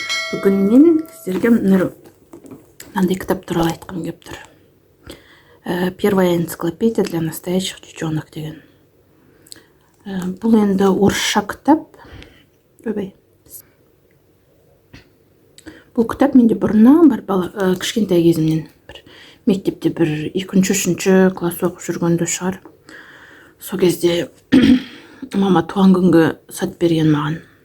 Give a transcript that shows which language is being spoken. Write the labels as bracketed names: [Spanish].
[Kazakh] Бүгін мен сіздерге мынандай кітап туралы айтқым келіп тұр. [Russian] Первая энциклопедия для настоящих девчонок деген. [Kazakh] Бұл енді орысша кітап. Бұл кітап менде бұрыннан бар, кішкентай кезімнен мектепте бір 2-3 класс оқып жүргенде шығар. Сол кезде мама туған күнге сатып берген маған.